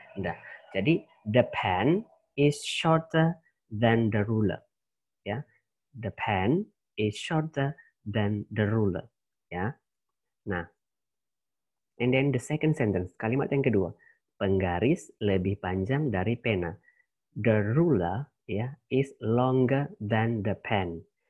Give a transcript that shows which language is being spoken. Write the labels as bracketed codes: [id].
[en] Nah, jadi the pen is shorter than the ruler, ya. The pen is shorter than the ruler, ya. Nah, and then the second sentence, [id] kalimat yang kedua. Penggaris lebih panjang dari pena. [en] The ruler ya is longer than the pen.